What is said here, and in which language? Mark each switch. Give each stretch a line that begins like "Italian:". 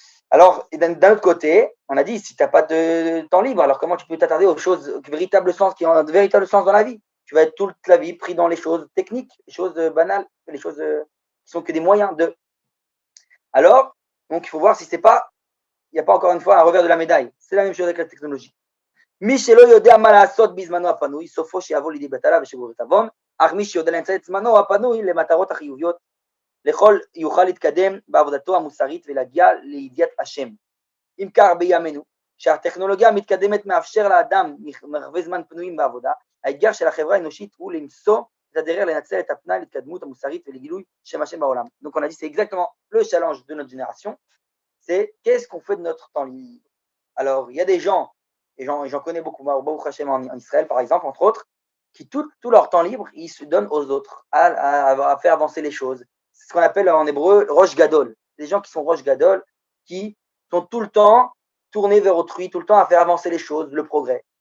French: Alors, d'un autre côté, on a dit, si tu n'as pas de temps libre, alors comment tu peux t'attarder aux choses qui ont un véritable sens dans la vie? Tu vas être toute la vie pris dans les choses techniques, les choses banales, les choses qui sont que des moyens de. Alors, donc il faut voir si c'est pas, il n'y a pas encore une fois un revers de la médaille. C'est la même chose avec la technologie.
Hebrew: מי שלא יודע מה לעשות בזמנו הפנוי, סופו שיבוא לידי בטלה ושבורת עוון, אך מי שיודע לנצל את זמנו הפנוי למטרות החיוביות, לכל יוכל להתקדם בעבודתו המוסרית ולהגיע לידיעת השם. אם כך בימינו, שהטכנולוגיה המתקדמת מאפשר לאדם מרחבי זמן פנויים בעבודה, האתגר של החברה האנושית הוא למצוא את הדרך לנצל את הפנאי להתקדמות המוסרית ולגילוי שם השם בעולם.
French: Donc on a dit c'est exactement le challenge de notre génération, c'est qu'est-ce qu'on fait de notre temps libre. Alors il y a des gens, et j'en connais beaucoup, Baruch Hashem en Israël par exemple, entre autres, qui tout leur temps libre, ils se donnent aux autres, à faire avancer les choses. C'est ce qu'on appelle en hébreu Rosh Gadol. Des gens qui sont Rosh Gadol, qui sont tout le temps tournés vers autrui, tout le temps à faire avancer les choses, le progrès.